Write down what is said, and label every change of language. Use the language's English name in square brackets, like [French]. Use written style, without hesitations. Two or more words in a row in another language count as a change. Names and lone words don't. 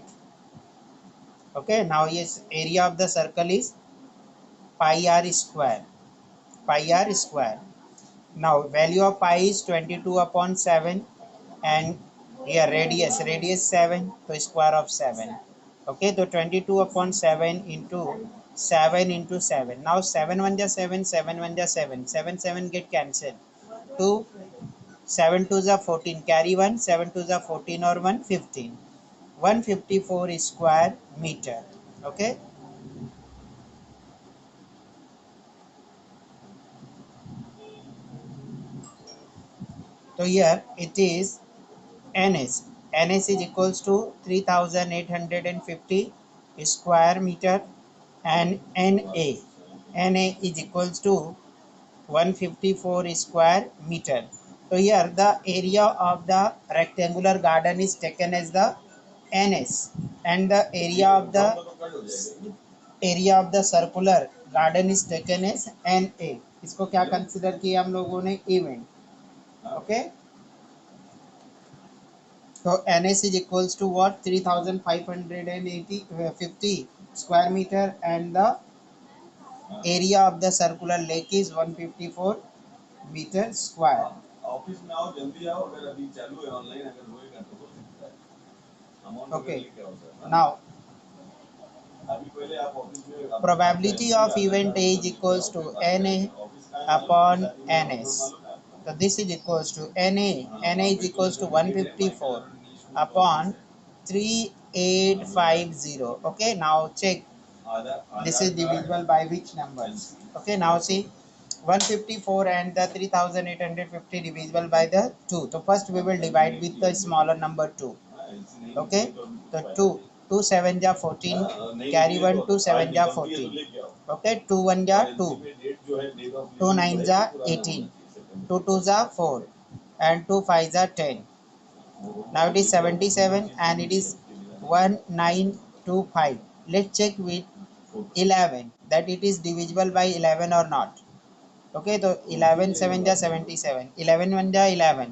[English] Okay, now yes, area of the circle is pi r square. Pi r square. Now value of pi is 22 upon 7, and here radius 7, so square of 7. Okay, so 22 upon 7 into 7 into 7. Now 7 1 ja 7, 7 1 ja 7, 7 7 get cancelled. 2 7 2 ja 14, carry 1, 7 2 ja 14 or 1 15. 154 square meter. Okay, so here it is NS. NS is equals to 3850 square meter, and NA is equals to 154 square meter. So here the area of the rectangular garden is taken as the NS, and the area of the circular garden is taken as NA. [Hindi] इसको क्या कंसिडर किया हम लोगों ने? [English] इवेंट. ओके, so NS is equals to what? 3550 square meter, and the area of the circular lake is 154 meter square. [Hindi] ऑफिस में आओ, जल्दी आओ, अगर अभी चालू है ऑनलाइन, अगर होएगा तो हो सकता है अमाउंट वगैरह लेके आओ सर. [English] Now probability of event A is equals to NA upon NS. So this is equals to NA is equals to 154 upon 3850. Okay, now check this is divisible by which numbers. Okay, now see 154 and the 3850 divisible by the 2. So first we will divide with the smaller number 2. Okay, so 2 7 ja 14, carry 1, 2 7 ja 14. Okay, 2 1 ja 2, 2 9 ja 18, 2 2 ja 4, and 2 5 ja 10. Now it is 77 and it is 1925. Let's check with 11 that it is divisible by 11 or not. Okay, so 11 7 ja 77, 11 1 ja 11.